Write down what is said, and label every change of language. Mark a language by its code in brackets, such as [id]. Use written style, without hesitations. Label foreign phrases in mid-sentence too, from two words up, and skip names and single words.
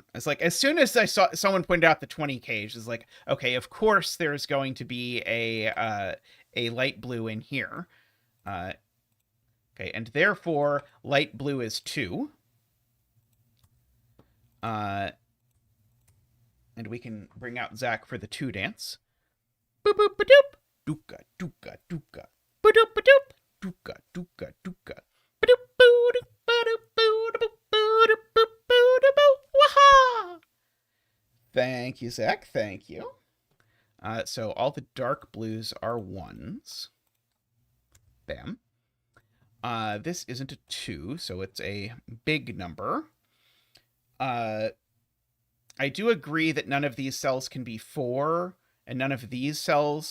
[en] It's like, as soon as I saw someone pointed out the 20 cage, it's like, okay, of course there's going to be a light blue in here. Okay, and therefore light blue is 2. And we can bring out Zach for the 2 dance. Boop boop ba doop. Dooka dooka dooka. Ba doop ba doop. Dooka dooka dooka. Ba doop boo doop ba doop boo doop boo doop boo boo doop boo. Waha! Thank you, Zach. Thank you. So all the dark blues are 1s. Bam. This isn't a 2, so it's a big number. I do agree that none of these cells can be 4, and none of these cells...